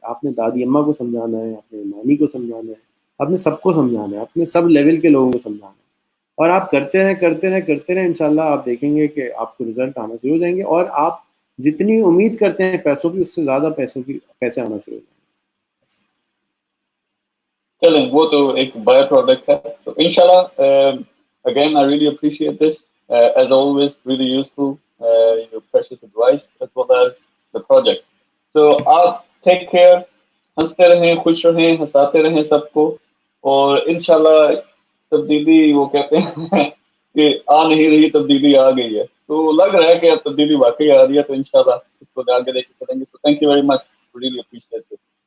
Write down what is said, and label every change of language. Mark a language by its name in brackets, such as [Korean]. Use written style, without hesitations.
[Urdu] آپ نے دادی اماں کو سمجھانا ہے، اپنے نانی کو سمجھانا ہے، اپنے سب کو سمجھانا ہے، اپنے سب لیول کے لوگوں کو سمجھانا ہے. اور آپ کرتے رہیں کرتے رہیں کرتے رہیں، انشاءاللہ آپ دیکھیں گے کہ آپ کو رزلٹ آنا شروع ہو جائیں گے. اور آپ جتنی امید کرتے ہیں پیسوں کی، اس سے زیادہ پیسے آنا شروع ہو جائیں چلیں وہ تو ایک بائی پروڈکٹ ہے. تو انشاءاللہ [English] again I really appreciate this, as always really useful, your precious advice as well as the project. [Urdu] So آپ [English] take care, [Urdu] ہنستے رہیں، خوش رہیں، ہنساتے رہیں سب کو. اور انشاءاللہ تبدیلی، وہ کہتے ہیں کہ آ نہیں رہی تبدیلی آ گئی ہے. تو لگ رہا ہے کہ اب تبدیلی واقعی آ رہی ہے. تو انشاءاللہ اس کو آگے لے کے چلیں گے. [English] So thank you very much, really appreciate it.